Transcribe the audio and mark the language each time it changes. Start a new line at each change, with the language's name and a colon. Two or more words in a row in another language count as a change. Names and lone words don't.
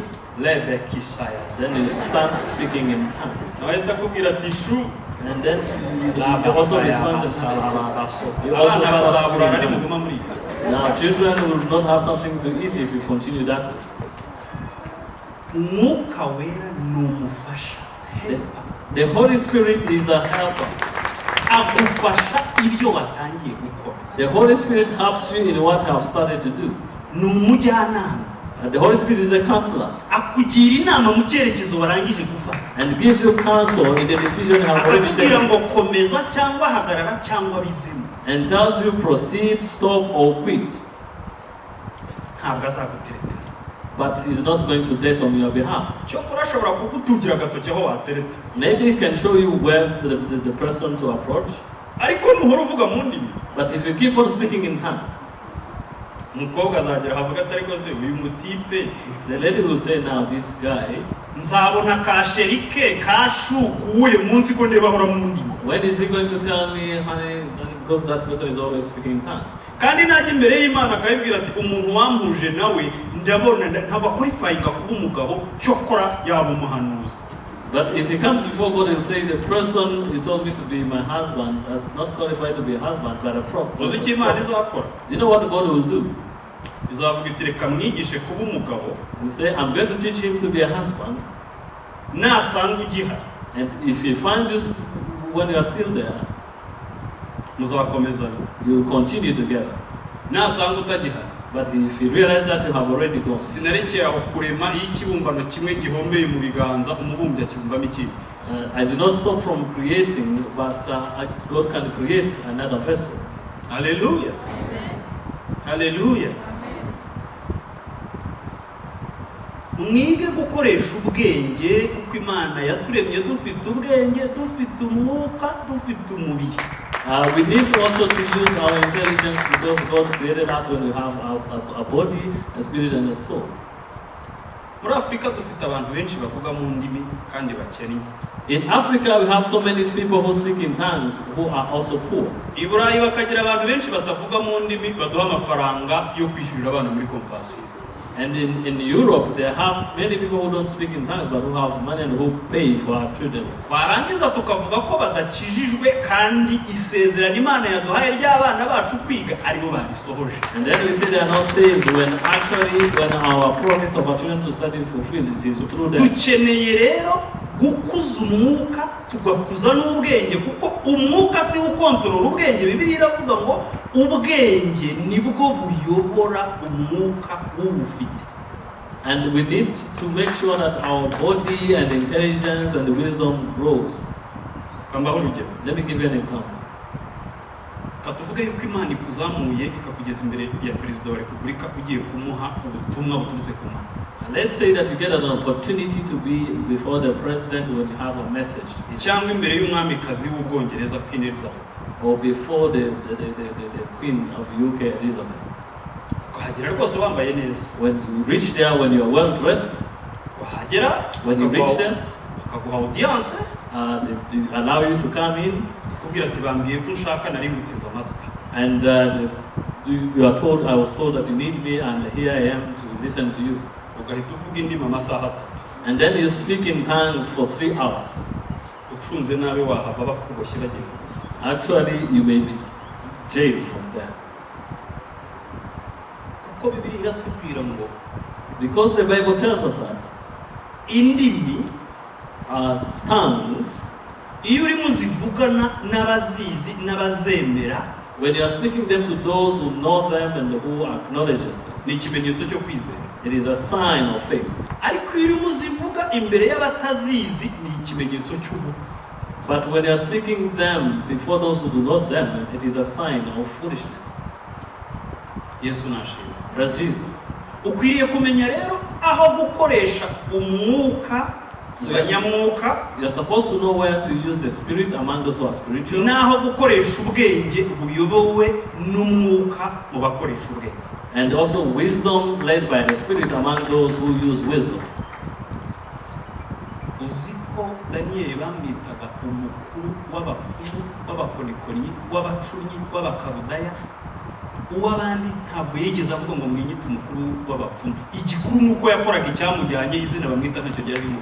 Kinyarwanda: lebe kisaya.
English: Then you start speaking in tongues.
Kinyarwanda: Ahita akubwira ati shu.
English: And then you also respond to you also start speaking in tongues. Now children will not have something to eat if you continue that way.
Kinyarwanda: Mwuka wera n'umufasha.
English: The Holy Spirit is a helper.
Kinyarwanda: Agufasha ibyo watangiye gukora.
English: The Holy Spirit helps you in what you have started to do.
Kinyarwanda: N'umujyanama.
English: The Holy Spirit is a counselor.
Kinyarwanda: Akugira inama mu cyerekezo warangije gufata.
English: And gives you counsel in the decision you have already taken.
Kinyarwanda: Akakubwira ngo komeza cyangwa hagarara cyangwa bivemo.
English: And tells you proceed, stop or quit.
Kinyarwanda: Ntabwo azaguteretera.
English: But he's not going to date on your behalf.
Kinyarwanda: Cyokora ashobora kugutungira agatoki aho watereta.
English: Maybe he can show you where the person to approach.
Kinyarwanda: Ariko nuhora uvuga mu ndimi.
English: But if you keep on speaking in tongues,
Kinyarwanda: umukobwa azagera havuga atari ko se uyu mutipe.
English: The lady will say, now this guy,
Kinyarwanda: nzabona kasherike kashukuye munsi ko ndeba hora mu ndimi.
English: When is he going to tell me, honey, because that person is always speaking in tongues?
Kinyarwanda: Kandi najye imbere y'Imana akayibwira ati umuntu wampuje nawe ndabona ntaba qualifyinga kuba umugabo cyokora yaba umuhanuzi.
English: But if he comes before God and say the person you told me to be my husband is not qualified to be a husband but a prophet.
Kinyarwanda: Uziki Imana izakora.
English: Do you know what God will do?
Kinyarwanda: Izavuga iti reka mwigishe kuba umugabo.
English: And say, I'm going to teach him to be a husband.
Kinyarwanda: Nasanga ugihari.
English: And if he finds you when you are still there,
Kinyarwanda: muzakomezanya.
English: You will continue together.
Kinyarwanda: Nasanga utagihari.
English: But if you realize that you have already gone,
Kinyarwanda: sinarekeye aho kurema ikibumbano kimwe gihombeye mu biganza umubumbyi akibumbamo ikindi.
English: I did not stop from creating, but God can create another vessel. Hallelujah. Hallelujah.
Kinyarwanda: Mwige gukoresha ubwenge kuko Imana yaturemye dufite ubwenge, dufite umwuka, dufite umubiri.
English: We need also to use our intelligence because God created us when we have a body, a spirit and a soul.
Kinyarwanda: Muri Afrika dufite abantu benshi bavuga mu ndimi kandi bakennye.
English: In Africa we have so many people who speak in tongues who are also poor.
Kinyarwanda: I Burayi bakagira abantu benshi batavuga mu ndimi baduha amafaranga yo kwishyurira abana muri compassion.
English: And in Europe, there have many people who don't speak in tongues, but who have money and who pay for our children.
Kinyarwanda: Warangiza tukavuga ko badakijijwe kandi isezerano Imana yaduhaye ry'abana bacu kwiga aribo barisohoje.
English: And then we say they are not saved when actually when our promise of our children to study is fulfilled, it is through them.
Kinyarwanda: Dukeneye rero gukuza umwuka tugakuza n'ubwenge, kuko umwuka si ukontorora ubwenge. Bibiliya iravuga ngo ubwenge nibwo buyobora umwuka w'ubufite.
English: And we need to make sure that our body and intelligence and wisdom grows. Let me give you an example.
Kinyarwanda: Katuvuge yuko Imana ikuzamuye ikakugeza imbere ya Perezida wa Repubulika ugiye kumuha ubutumwa buturutse ku Mana.
English: And let's say that you get an opportunity to be before the president when you have a message.
Kinyarwanda: Cyangwa imbere y'umwamikazi w'Ubwongereza Queen Elizabeth.
English: Or before the Queen of UK Elizabeth.
Kinyarwanda: Ukahagera rwose wambaye neza.
English: When you reach there, when you are well dressed.
Kinyarwanda: Wahagera.
English: When you reach there.
Kinyarwanda: Bakaguha audience.
English: They allow you to come in.
Kinyarwanda: Akakubwira ati bambwiye ko nshaka nari nguteze amatwi.
English: And you are told, I was told that you need me, and here I am to listen to you.
Kinyarwanda: Ugahita uvuga indimi amasaha 3.
English: And then you speak in tongues for 3 hours.
Kinyarwanda: Ucunze nabi wahava bakuboshye bagiye.
English: Actually, you may be jailed from there.
Kinyarwanda: Kuko Bibiliya iratubwira ngo,
English: because the Bible tells us that
Kinyarwanda: indimi
English: tongues,
Kinyarwanda: iyo uri muzivugana n'abazizi n'abazemera,
English: when you are speaking them to those who know them and who acknowledges them,
Kinyarwanda: ni ikimenyetso cyo kwizera.
English: it is a sign of faith.
Kinyarwanda: Ariko iyo uri muzivuga imbere y'abatazizi ni ikimenyetso cy'ubupfu.
English: But when you are speaking them before those who do not them, it is a sign of foolishness.
Kinyarwanda: Yesu nashimwe.
English: Praise Jesus.
Kinyarwanda: Ukwiriye kumenya rero aho gukoresha umwuka nyamwuka.
English: You are supposed to know where to use the spirit among those who are spiritual.
Kinyarwanda: Naho gukoresha ubwenge buyobowe n'umwuka mu bakoresha ubwenge.
English: And also wisdom led by the spirit among those who use wisdom.
Kinyarwanda: Uziko Daniel bamwitaga umukuru w'abapfumu, w'abakonikonyi, w'abacunyi, w'abakarudaya. Uwabandi ntabwo yigeze avuga ngo mwinyite umukuru w'abapfumu. Igikuru nuko yakoraga icyamujyanye, izina bamwita ntacyo ryari rimwe.